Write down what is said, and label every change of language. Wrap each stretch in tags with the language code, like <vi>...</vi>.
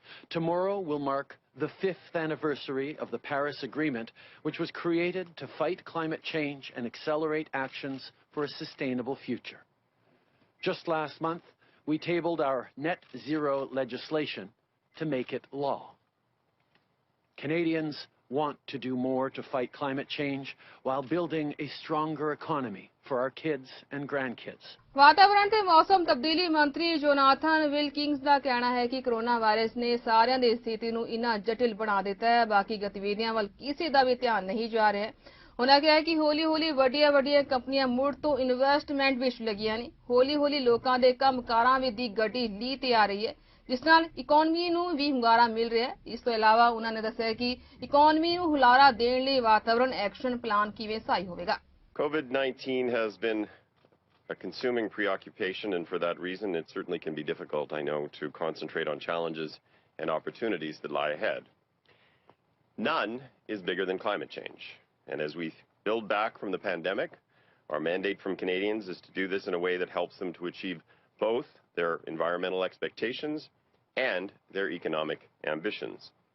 <en>Tomorrow will mark the 5th anniversary of the Paris Agreement, which was created to fight climate change and accelerate actions for a sustainable future. Just last month, we tabled our net zero legislation to make it law. Canadians want to do more to fight climate change while building a stronger economy for our kids and grandkids.</en> <pa>ਵਾਤਾਵਰਣ ਤੇ ਮੌਸਮ ਤਬਦੀਲੀ ਮੰਤਰੀ Jonathan ਵਿਲਕਿੰਗਸ ਦਾ ਕਹਿਣਾ ਹੈ ਕਿ corona virus ਨੇ ਸਾਰਿਆਂ ਦੀ ਸਥਿਤੀ ਨੂੰ ਇੰਨਾ ਜਟਿਲ ਬਣਾ ਦਿੱਤਾ ਹੈ, ਬਾਕੀ ਗਤੀਵਿਧੀਆਂ ਵੱਲ ਕਿਸੇ ਦਾ ਵੀ ਧਿਆਨ ਨਹੀਂ ਜਾ ਰਿਹਾ। ਉਹਨਾਂ ਕਿਹਾ ਕਿ ਹੌਲੀ-ਹੌਲੀ ਵੱਡੀਆਂ ਕੰਪਨੀਆਂ ਮੁੜ ਤੋਂ ਇਨਵੈਸਟਮੈਂਟ ਵਿੱਚ ਲੱਗੀਆਂ ਨੇ। ਹੌਲੀ-ਹੌਲੀ ਲੋਕਾਂ ਦੇ ਕੰਮਕਾਰਾਂ ਵਿੱਚ ਦੀ ਗਤੀ ਲੀ ਤੇ ਆ ਰਹੀ ਹੈ, ਜਿਸ ਨਾਲ ਇਕਨੋਮੀ ਨੂੰ ਵੀ ਹੁੰਗਾਰਾ ਮਿਲ ਰਿਹਾ ਹੈ। ਇਸ ਤੋਂ ਇਲਾਵਾ ਉਹਨਾਂ ਨੇ ਦੱਸਿਆ ਕਿ ਇਕਨੋਮੀ ਨੂੰ ਹੁਲਾਰਾ ਦੇਣ ਲਈ ਵਾਤਾਵਰਣ ਐਕਸ਼ਨ ਪਲਾਨ ਕਿਵੇਂ ਸਹਾਈ ਹੋਵੇਗਾ।</pa> <en>COVID-19 has been a consuming preoccupation, and for that reason it certainly can be difficult, I know, to concentrate on challenges and opportunities that lie ahead. None is bigger than climate change, and as we build back from the pandemic, our mandate from Canadians is to do this in a way that helps them to achieve both their environmental expectations and their economic ambitions.</en>